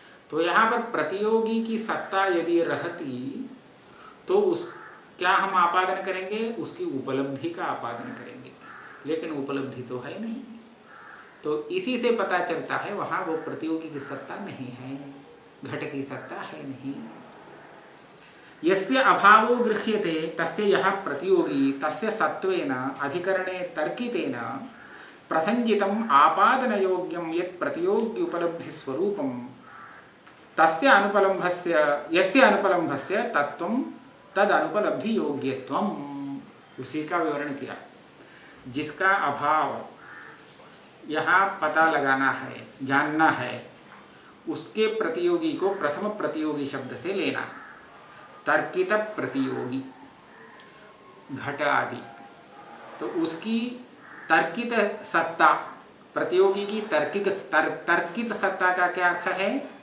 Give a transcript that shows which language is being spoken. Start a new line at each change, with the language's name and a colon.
Hindi: तो यहाँ पर प्रतियोगी की सत्ता यदि रहती तो उस क्या हम आपादन करेंगे, उसकी उपलब्धि का आपादन करेंगे, लेकिन उपलब्धि तो है नहीं। तो इसी से पता चलता है वहाँ वो प्रतियोगी की सत्ता नहीं है, घट की सत्ता है नहीं।
Sanskrit: यस्य अभावो गृह्यते तस्य यः प्रतियोगी तस्य सत्वेन अधिकरणे तर्कितेन प्रसंजितम् आपादनयोग्यं यत् प्रतियोगी उपलब्धि स्वरूपं तस्य अनुपलम्भस्य यस्य अनुपलम्भस्य तत्त्वं तद अनुपलब्धि योग्यत्वम्,
Hindi: उसी का विवरण किया। जिसका अभाव यहाँ पता लगाना है, जानना है, उसके प्रतियोगी को प्रथम प्रतियोगी शब्द से लेना। तर्कित प्रतियोगी घट आदि, तो उसकी तर्कित सत्ता, प्रतियोगी की तर्कित सत्ता का क्या अर्थ है?